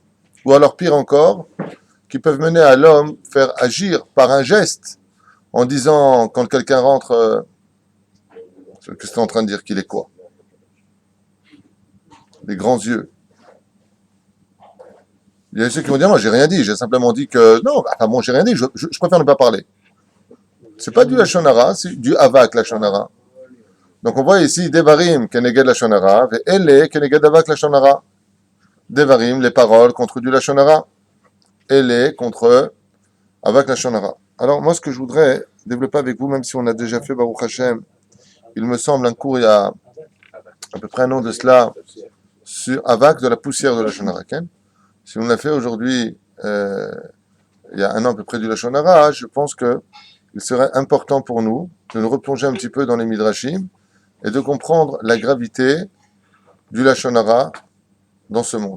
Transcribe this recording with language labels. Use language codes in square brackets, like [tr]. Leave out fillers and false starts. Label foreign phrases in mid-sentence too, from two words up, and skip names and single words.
[fr] Ou alors pire encore, qui peuvent mener à l'homme faire agir par un geste, en disant, quand quelqu'un rentre, qu'est-ce que tu es en train de dire, qu'il est quoi? Des grands yeux. Il y a ceux qui vont dire, moi j'ai rien dit, j'ai simplement dit que, non, bon, j'ai rien dit, je préfère ne pas parler. C'est pas du [he] לשון הרע, [fr] c'est du [he] אבק לשון הרע. [fr] Donc on voit ici [he] דברים כנגד לשון הרע, [fr] et [he] אלה כנגד אבק לשון הרע. [fr] Devarim, les paroles contre du [he] לשון הרע. [fr] Ele contre [he] אבק לשון הרע. [fr] Alors moi ce que je voudrais développer avec vous, même si on a déjà fait [he] ברוך השם, [fr] il me semble un cours il y a à peu près un an de cela, sur Avak de la poussière de [he] לשון הרע. [fr] Si on l'a fait aujourd'hui, il y a un an à peu près du [he] לשון הרע, [fr] je pense que il serait important pour nous de nous replonger un petit peu dans les Midrashim et de comprendre la gravité du [he] לשון הרע [fr] dans ce monde.